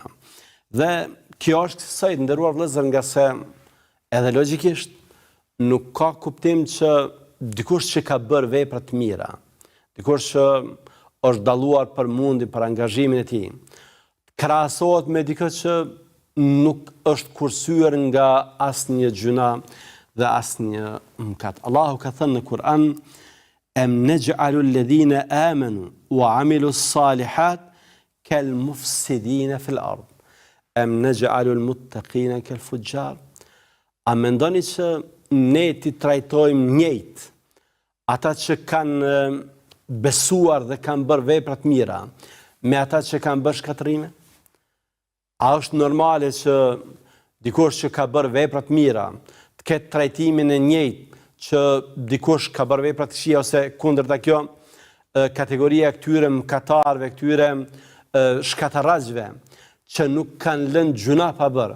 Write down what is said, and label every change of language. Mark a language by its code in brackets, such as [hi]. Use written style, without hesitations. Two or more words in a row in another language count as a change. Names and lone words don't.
[sq] Dhe kjo është kësaj të nderuar vëllezër, nga se edhe logjikisht nuk ka kuptim që dikush që ka bërë vepra të mira, dikush që është dalluar për mundi, për angazhimin e tij, krahasohet me dikë që nuk është kursyer nga asnjë gjuna dhe asnjë mëkat. Allahu ka thënë në Kur'an: [ar] أم نجعل الذين آمنوا وعملوا الصالحات كالمفسدين في الأرض. أم نجعل المتقين كالفجار. [sq] A mendoni që ne ti trajtojmë njëjtë ata që kanë besuar dhe kanë bërë vepra të mira me ata që kanë bërë shkatërime? A është normale që dikush që ka bërë vepra të mira, të ketë trajtimin e njëjtë që dikush ka bërë vepra të këqija, ose kundërta kjo, kategoria këtyre mëkatarëve, këtyre shkatarraqve që nuk kanë lënë gjuna pa bërë.